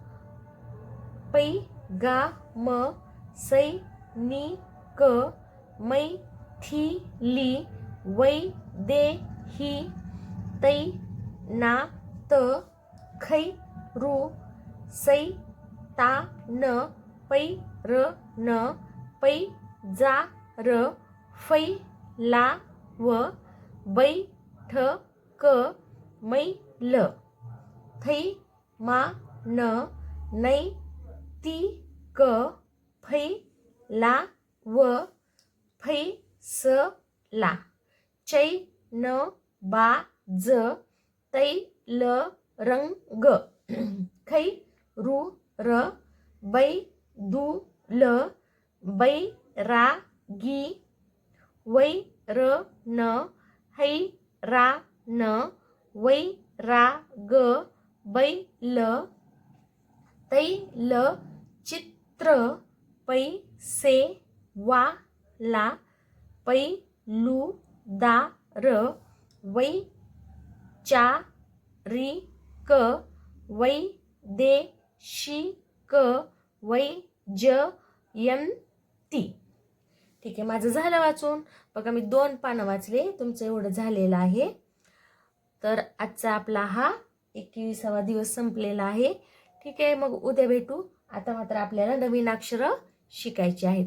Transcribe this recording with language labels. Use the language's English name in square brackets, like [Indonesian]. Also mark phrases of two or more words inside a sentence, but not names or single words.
[Marathi] पै गा म सै नि क मै थी ली वै दे ही तै ना त खै रु सै ता न पै र न पै जा र फै ला व बै ठ क मै ल थै मा न नै ती क फै ला व फै स ला चै न बा ज तै ल रंग ग खै रु र बै दु ल बै रा गी वै र न है रा न वै रा ग बै ल तै ल चित्र पै से वा ला पै लु दा र वै चा री क वै दे शी क वै ज यन ती. ठीक आहे, माझं झालं वाचून. बघा मी 2 पानं वाचले, तुमचं एवढं झालेलं आहे. तर आजचा आपला हा 21वा दिवस संपलेला आहे. ठीक आहे, मग उद्या भेटू. आता मात्र आपल्याला नवीन अक्षरं शिकायची आहेत.